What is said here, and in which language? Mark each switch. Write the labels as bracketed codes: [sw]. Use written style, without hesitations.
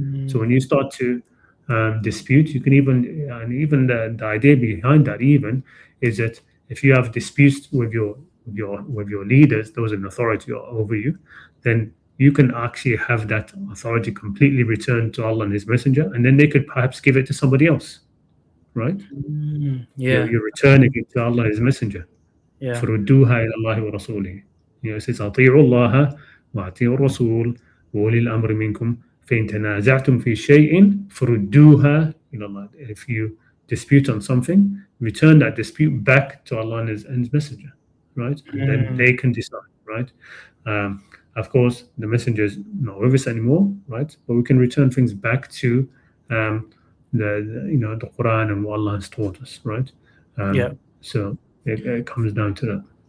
[en] So when you start to dispute, you can even the idea behind that even is that if you have disputes with your leaders, those in authority over you, then you can actually have that authority completely returned to Allah and His Messenger, and then they could perhaps give it to somebody else, right? Yeah. You're returning it to Allah and His Messenger. Yeah. [ar] فردوها إلى الله ورسوله. It says أطيعوا الله وأطيعوا الرسول وأولي الأمر منكم فإن تنازعتم في شيء فردوها إلى الله. [en] If you dispute on something, return that dispute back to Allah and His Messenger, right? And then they can decide, right? Of course, the Messenger is not with us anymore, right? But we can return things back to the Qur'an and what Allah has taught us, right? So it comes down to that.